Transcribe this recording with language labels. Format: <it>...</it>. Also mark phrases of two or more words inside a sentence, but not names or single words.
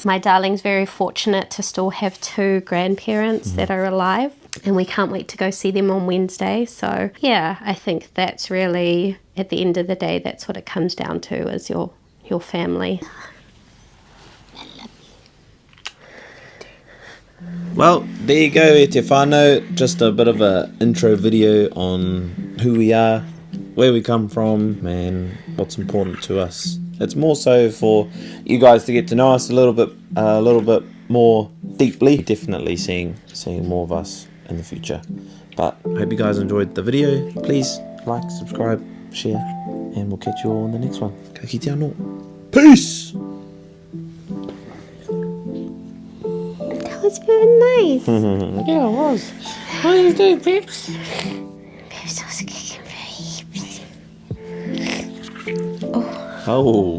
<en>My darling's very fortunate to still have 2 grandparents that are alive, and we can't wait to go see them on Wednesday. So yeah, I think that's really, at the end of the day, that's what it comes down to, is your family. Well, there you go,</en> <mi>e te whānau.</mi> <en>Just a bit of a intro video on who we are, where we come from, and what's important to us. It's more so for you guys to get to know us a little bit more deeply. Definitely seeing more of us in the future. But I hope you guys enjoyed the video. Please like, subscribe, share, and we'll catch you all in the next one.</en> <mi>Ka kite anō.</mi> <en>Peace! That was very nice. Yeah, it was. What do you do, Pips? Pips was kicking very. Oh,</en>